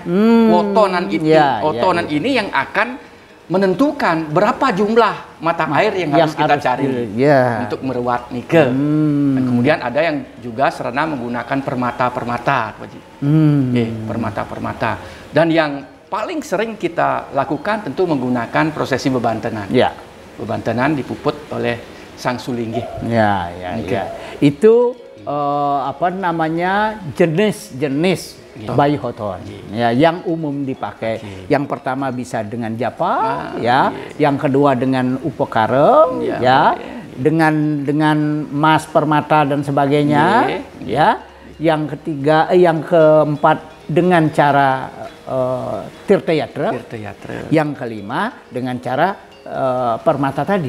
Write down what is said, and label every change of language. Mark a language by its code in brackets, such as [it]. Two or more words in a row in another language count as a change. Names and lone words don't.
[id] Otonan ini yang akan menentukan berapa jumlah mata air yang harus kita cari untuk meruat nike. Dan kemudian ada yang juga sarana menggunakan permata-permata. Permata-permata. Dan yang paling sering kita lakukan tentu menggunakan prosesi bebantenan. Bebantenan dipuput oleh sang sulinggih. Itu jenis-jenis bayuh oton yang umum dipakai. Yang pertama bisa dengan japa, yang kedua dengan upakara, dengan mas permata dan sebagainya, yang ketiga, yang keempat dengan cara tirta yatra, yang kelima dengan cara permata tadi.